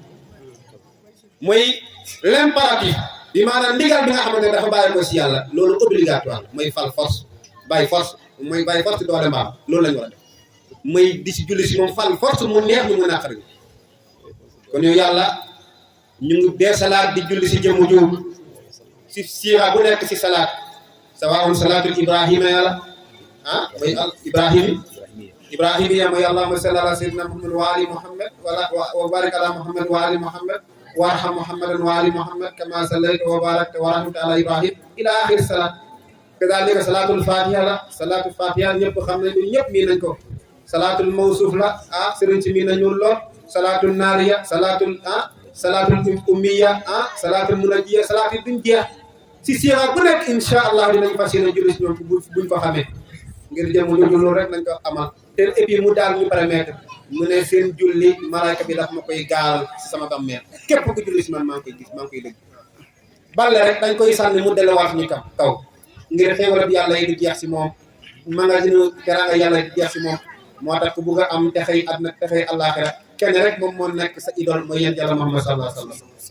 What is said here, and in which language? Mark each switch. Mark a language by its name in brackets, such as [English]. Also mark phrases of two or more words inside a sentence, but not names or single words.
[Wolof] mooy l'impératif bi maanaam ndigal bi nga xamante ne dafa bàyyi ko si yàlla loolu obligatoire mooy fal force bàyyi force doole mbaam loolu lañu war a def mooy di si julli si moom fal force mu neex ñu mu naqari kon yow yàlla ñu ngi dee salaat di julli si jëmu jiw si siira bu nekk si [Arabic] صلاة سواء صلاة إبراهيم [Wolof] yàlla mooy [Arabic] الإبراهيمية mooy اللهم صل على سيدنا محمد وآل محمد وبارك على محمد وآل محمد وارحم محمدا وآل محمد كما صليت وباركت ورحمت على إبراهيم إلى آخر صلاة كذلك صلاة [Wolof] fatiha ñëpp xam nañ ñëpp mii nañ ko [Arabic] صلاة الموصوف [Wolof] la sëriñ si mii nañu lool [Arabic] صلاة النارية صلاة الأمية صلاة المنجية صلاة [Wolof] duñ jeex si siira bu nekk [Arabic] إن شاء الله [Wolof] dinañ fas yéene julli si ñoom buñ ko xamee ngir jëm loolu rek nañ ko amal te [French] et puis [Wolof] mu daal ñu permettre mu ne seen julli malaaka bi daf ma koy gaaral si sama bàmmeel képp ku julli si man maa ngi koy gis maa ngi koy dégg balle rek dañ koy sànni mu delluwaat ñu kaw ngir xéewal bi yàlla yi di jeex si moom magasin teraanga yàlla yi di jeex si moom moo tax ku bugg a am texey àdduna texey àllaaxira kenn rek moom moo nekk sa idole mooy yéen Yàlla Muhammad [Arabic] صلى الله عليه وسلم